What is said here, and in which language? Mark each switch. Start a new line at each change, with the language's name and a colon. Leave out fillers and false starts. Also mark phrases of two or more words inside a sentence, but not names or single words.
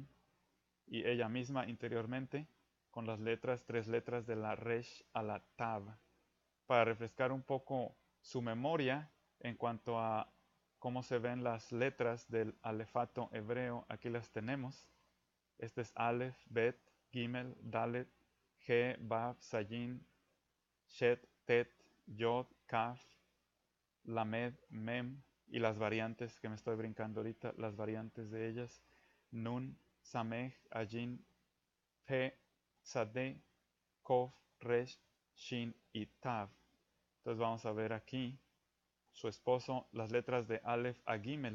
Spanish: Y ella misma interiormente con las letras, 3 letras de la Resh a la Tav. Para refrescar un poco su memoria en cuanto a cómo se ven las letras del alefato hebreo, aquí las tenemos. Este es Aleph, Bet, Gimel, Dalet, He, Vav, Sayin, Shet, Tet, Yod, Kaf, Lamed, Mem, y las variantes que me estoy brincando ahorita, las variantes de ellas, Nun, Samej, Ayin, Pe, Tzadeh, Kof, Resh, Shin y Tav. Entonces vamos a ver aquí su esposo, las letras de Aleph a Gimel.